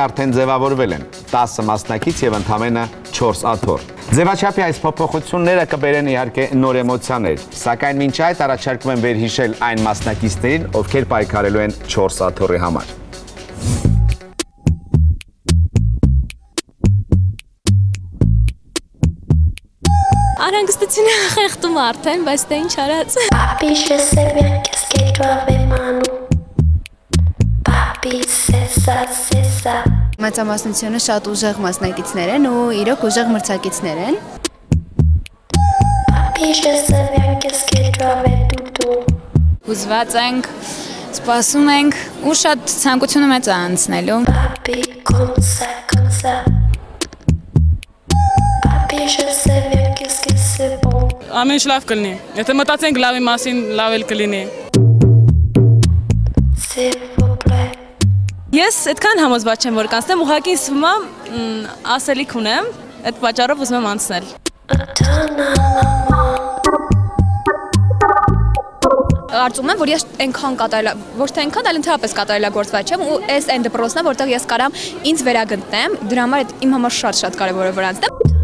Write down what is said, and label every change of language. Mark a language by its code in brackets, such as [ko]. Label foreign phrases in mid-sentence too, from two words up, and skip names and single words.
[hy] արդեն ձևավորվել են, 10 մասնակից և ընդամենը 4 աթոռ։ Ձևաչափի այս փոփոխությունները կբերեն իհարկե նոր էմոցիաներ, սակայն մինչ այդ առաջարկում եմ վերհիշել այն մասնակիցներին, ովքեր պայքարելու են 4 աթոռի համար։ Արհանգստությունը խեղդում արդեն, բայց դե ինչ արած։ [fr] Papi, je sais bien qu'est-ce que tu avais Manu. Papi, c'est ça. [hy] Մեծամասնությունը շատ ուժեղ մասնակիցներ են ու իրոք ուժեղ մրցակիցներ են։ [fr] Papi, je sais bien qu'est-ce que tu avais Doudou. [hy] Հուզված ենք, սպասում ենք ու շատ ցանկությունը մեծ է անցնելու։ [fr] Papi, comme ça. Papi, je sais bien qu'est-ce que c'est bon. [hy] Ամեն ինչ լավ կլինի։ Եթե մտածենք լավի մասին, լավ էլ կլինի։ [fr] S'il vous plaît. [hy] Ես այդքան համոզված չեմ, որ կանցնեմ, ուղղակի ինձ ասելիք ունեմ, այդ պատճառով ուզում եմ անցնել։ Կարծում եմ, որ ես այնքան կատարել, ոչ թե այնքան, այլ ընդհանրապես կատարելագործված չեմ ու այս այն դպրոցն է, որտեղ ես կարամ ինձ վերագտնեմ, դրա համար իմ համար շատ կարևոր է որ անցնեմ։